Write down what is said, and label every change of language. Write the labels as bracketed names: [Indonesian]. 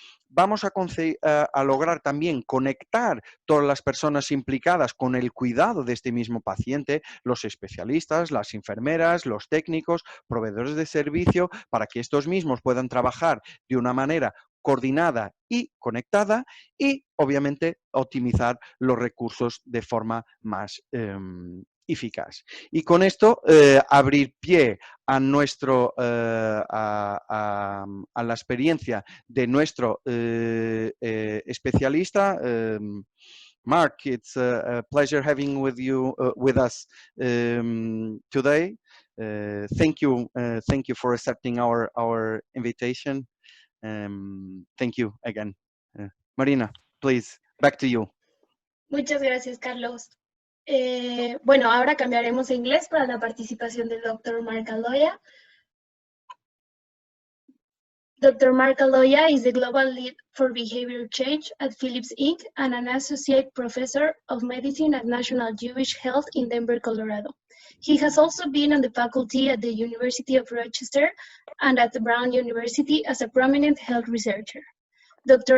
[Spanish] Vamos a lograr también conectar todas las personas implicadas con el cuidado de este mismo paciente, los especialistas, las enfermeras, los técnicos, proveedores de servicio, para que estos mismos puedan trabajar de una manera coordinada y conectada y, obviamente, optimizar los recursos de forma más eficaz. Y con esto abrir pie a la experiencia de nuestro especialista. [English] Mark, it's a pleasure having with us today. Thank you for accepting our invitation. Thank you again. Marina, please, back to you. [Spanish] Muchas gracias, Carlos. Bueno, ahora cambiaremos a inglés para la participación del Dr. Mark Aloia. [English] Dr. Mark Aloia is the Global Lead for Behavior Change at Philips Inc. and an Associate Professor of Medicine at National Jewish Health in Denver, Colorado. He has also been on the faculty at the University of Rochester and at the Brown University as a prominent health researcher. Dr.